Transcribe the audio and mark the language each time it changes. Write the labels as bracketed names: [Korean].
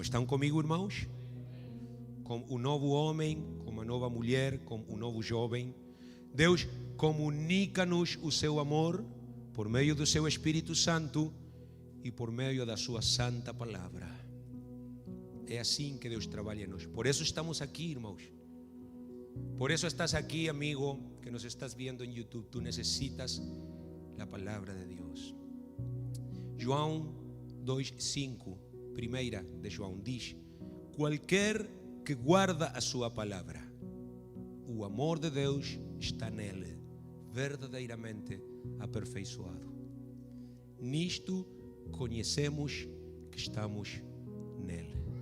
[Portuguese] Estão comigo, irmãos? Com o novo homem, com a nova mulher, com o novo jovem, Deus comunica-nos o seu amor por meio do seu Espírito Santo e por meio da sua santa palavra. É assim que Deus trabalha em nós. Por isso estamos aqui, irmãos. [Spanish] Por eso estás aquí, amigo, que nos estás viendo en YouTube. Tú necesitas la palabra de Dios. [Portuguese] João 2:5, primeira de João, diz: qualquer que guarda a sua palavra, o amor de Deus está nele, verdadeiramente aperfeiçoado. Nisto conhecemos que estamos nele.